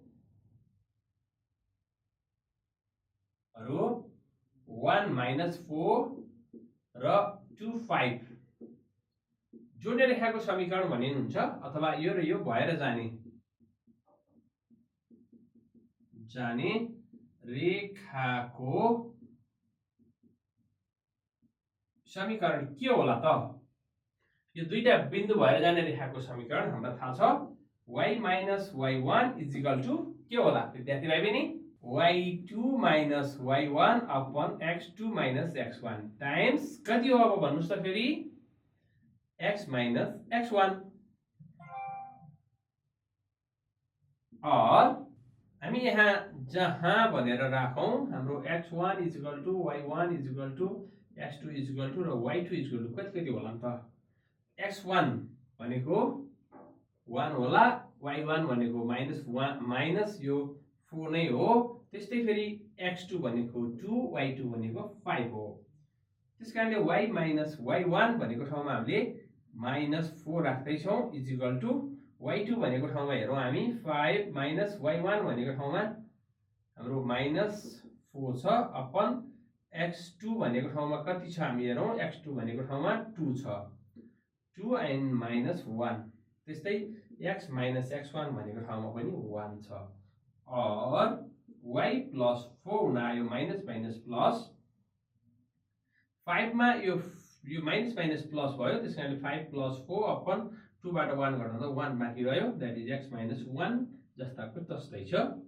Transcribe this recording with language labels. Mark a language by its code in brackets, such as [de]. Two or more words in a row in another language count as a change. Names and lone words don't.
[ne] हरु 1 minus 4 र 2 5 जोड्ने रेखाको समीकरण भनिनुहुन्छ अथवा यो र यो भएर जाने रेखाको समीकरण के होला त यो दुईटा बिन्दु भएर जाने रेखाको समीकरण हामीलाई थाहा छ [en] y minus y1 is equal to [ne] के होला विद्यार्थी भाइ बहिनी [en] y2 minus y1 upon x2 minus x1 times [ne] कति हो अब भन्नुस् त फेरि [en] x minus x1 [ne] और हामी यहाँ जहाँ भनेर राखौं हाम्रो [en] x1 is equal to y1 is equal to x2 is equal to [ne] र [en] y2 is equal to [ne] कति होला त x1 भनेको 1 होला y1 भनेको -1 माइनस यो 4 नै हो त्यस्तै फेरि x2 भनेको 2 y2 भनेको 5 हो त्यसकारणले [en] y minus y1 [ne] भनेको ठाउँमा हामीले -4 राख्दै छौं इज [en] equal to [ne] y2 भनेको ठाउँमा हेरौं हामी [en] 5 minus y1 [ne] भनेको ठाउँमा हाम्रो -4 छ अपन x2 भनेको ठाउँमा कति छ हामी हेरौं x2 भनेको ठाउँमा 2 छ 2 and -1 त्यस्तै [en] x minus x1 [ne] भनेको ठाउँमा पनि 1 छ और [en] y plus 4 [ne] हुन आयो [en] minus minus plus [ne] 5 मा यो यो [en] minus minus plus [ne] भयो, त्यस कारणले 5 + 4 अपन 2 बाट 1 घटाउँदा 1 बाँकी रह्यो, [en] that is [ne] x - 1 जस्ताको तस्तै छ।